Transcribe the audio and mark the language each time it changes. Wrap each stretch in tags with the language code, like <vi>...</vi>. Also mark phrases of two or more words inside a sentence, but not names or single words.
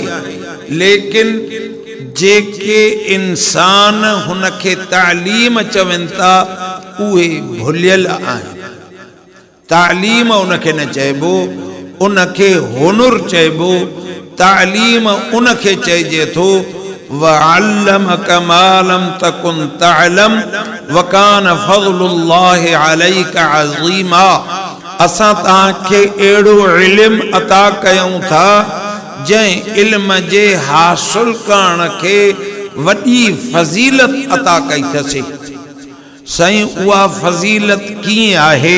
<sd>लेकिन जेके इंसान हुनखे तालीम चवनि था उहे भुलियल आहिनि। तालीम उनखे न चइबो, उनखे हुनुर चइबो। तालीम उनखे चइजे थो</sd> <ar>وعلمك ما لم تكن تعلم وكان فضل الله عليك عظيما.</ar> <sd>असां तव्हांखे अहिड़ो इल्म अता कयूं था जंहिं इल्म जे हासिल करण खे वॾी फज़ीलत अता कई अथसीं। साईं उहा फज़ीलत कीअं आहे?</sd>